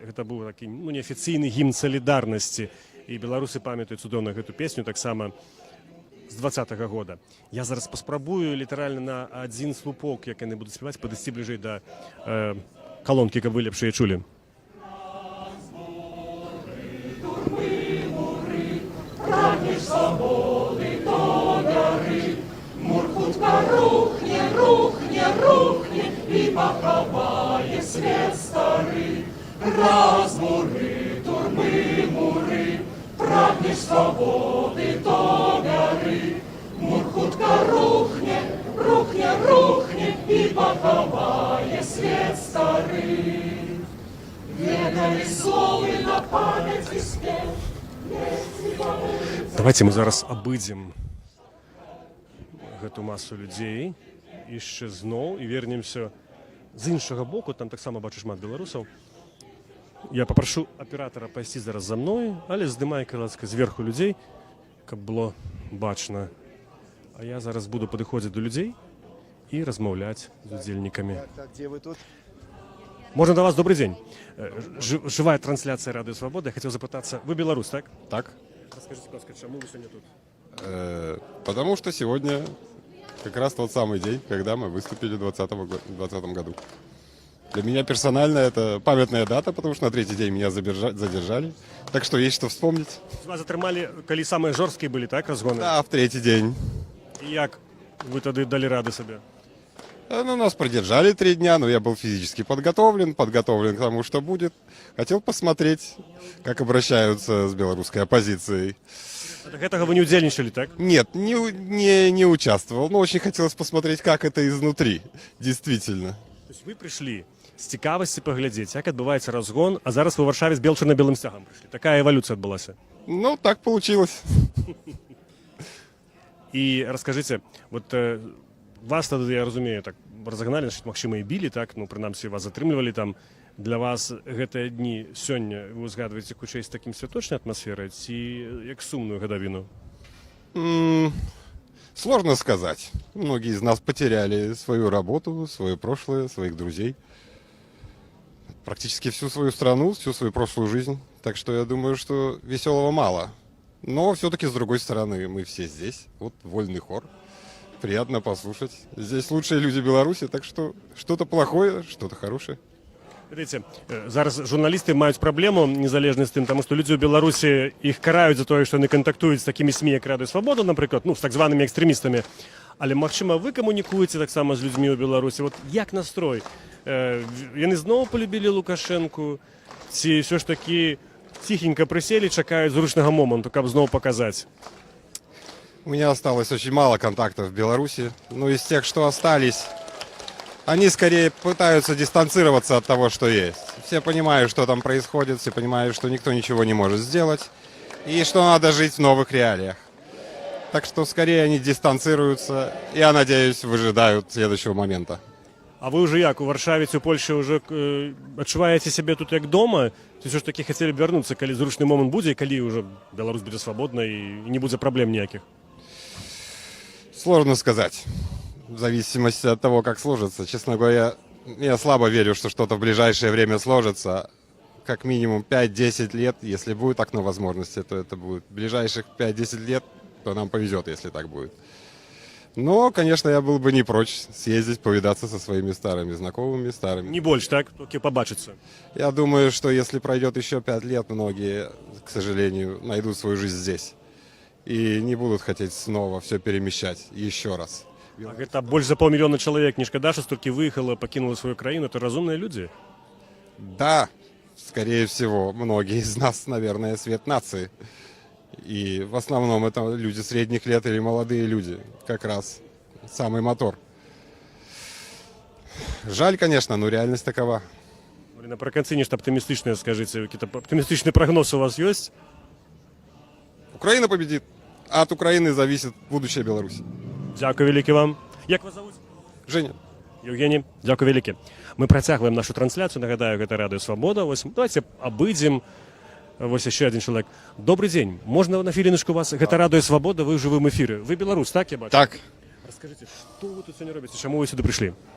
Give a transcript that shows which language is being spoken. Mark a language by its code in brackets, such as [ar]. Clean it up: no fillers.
[be] Гэта быў такі неафіцыйны гімн салідарнасці. І беларусы памятаюць цудоўна гэту песню таксама з 2020 года. Я зараз паспрабую літаральна на адзін слупок, як яны будуць спяваць, падысці бліжэй да калонкі, каб вы лепш яе чулі. Прагнеш свободы до горы, мур хутка рухне, рухне, рухне, и поховае свет стары. Раз муры, турмы, муры, прагнеш свободы до горы, мур хутка рухне, рухне, рухне, и поховае свет стары. Ведали словы на память и спев. Давайте мы зараз абыдзем гэту масу людзей яшчэ зноў і вернемся з іншага боку. Там таксама бачу шмат беларусаў. Я папрашу аператара пайсці зараз за мной, але здымай, калі ласка, зверху людзей, каб было бачна. А я зараз буду падыходзіць до людзей і размаўляць з удзельнікамі. [ru] Где вы тут? Можно до вас добрый день. Живая трансляция Радио Свобода. Я хотел запытаться, вы белорус, так? [be] Так. [ru] Расскажите, пожалуйста, почему вы сегодня тут? Потому что сегодня как раз тот самый день, когда мы выступили в 2020 году. Для меня персонально это памятная дата, потому что на третий день меня задержали. Так что есть что вспомнить. Вас затрымали, коли самые жорсткие были, так, разгоны? Да, в третий день. И как вы тогда дали рады себе? Ну, нас продержали 3 дня, но я был физически подготовлен к тому, что будет. Хотел посмотреть, как обращаются с белорусской оппозицией. Так этого вы не удельничали, так? Нет, не участвовал, но очень хотелось посмотреть, как это изнутри, действительно. То есть вы пришли [be] з цікавасці паглядзець, як адбываецца разгон, а зараз вы ў Варшаве з бело-чорно-белым сцягам прыйшлі. Такая эвалюцыя адбылася. [ru] Ну, так получилось. [be] І раскажыце, вот вас тады, я разумею, так [ru] разогнали, значит, [be] магчыма, і білі, так, ну, прынамсі, вас затрымлівалі там. Для вас гэтыя дні сёння вы узгадваеце хутчэй з такім святочнай атмасферай ці як сумную гадавіну? [ru] Сложно сказать. Многие из нас потеряли свою работу, свое прошлое, своих друзей. Практически всю свою страну, всю свою прошлую жизнь. Так что я думаю, что веселого мало. Но все-таки, с другой стороны, мы все здесь. Вот вольный хор. Приятно послушать. Здесь лучшие люди Беларуси, так что что-то плохое, что-то хорошее. [be] Видите, зараз журналісты маюць праблему незалежна з тым, таму што людзі ў Беларусі іх караюць за тое, што яны кантактуюць з такімі СМІ, як Радыё Свабода, напрыклад, ну, з так званымі экстрэмістамі. Але, магчыма, вы камунікуеце таксама з людзьмі ў Беларусі. Вот як настрой? Яны зноў полюбілі Лукашэнку? Ці ўсё ж такі ціхенька прыселі, чакаюць зручнага моманту, каб зноў паказаць? [ru] У меня осталось очень мало контактов в Беларуси. Но из тех, что остались, они скорее пытаются дистанцироваться от того, что есть. Все понимают, что там происходит, все понимают, что никто ничего не может сделать, и что надо жить в новых реалиях. Так что скорее они дистанцируются, я надеюсь, выжидают следующего момента. [be] А вы уже як, у Варшаве ці ў Польші уже адчуваеце сябе тут як дома? Ці ўсё ж такі хацелі б вярнуцца, калі зручны момант будзе, і калі уже Беларусь будзе свабодна і не будзе праблем ніякіх? [ru] Сложно сказать. В зависимости от того, как сложится. Честно говоря, я слабо верю, что что-то в ближайшее время сложится. Как минимум 5-10 лет, если будет окно возможности, то это будет. В ближайших 5-10 лет, то нам повезет, если так будет. Но, конечно, я был бы не прочь съездить, повидаться со своими старыми знакомыми, старыми. Не больше, так? Только побачиться. Я думаю, что если пройдет еще 5 лет, многие, к сожалению, найдут свою жизнь здесь. И не будут хотеть снова все перемещать еще раз. [be] А гэта больш за паўмільёна чалавек, не шкада, што столькі выехала, пакінула сваю краіну, это разумныя людзі? [ru] Да, скорее всего, многие из нас, наверное, свет нации. И в основном это люди средних лет или молодые люди, как раз самый мотор. Жаль, конечно, но реальность такова. [be] Напрыканцы нешта аптымістычнае скажыце, які-то аптымістычны прагноз у вас ёсць? [ru] Украина победит, а от Украины зависит будущее Беларуси. [be] Дякую вялікі вам. Як вас зовут? Женя. Евгений, дякую вялікі. Мы працягваем нашу трансляцыю, нагадаю, гэта Радыё Свабода. Вось давайте абыдзем. Вось яшчэ адзін чалавек. Добрый дзень. Можна на хвіліначку вас? Гэта Радыё Свабода, вы ў жывым эфіры. Вы беларус, так я бачу? Так. Раскажыце, што вы тут сёння робіце? Чаму вы сюды прыйшлі?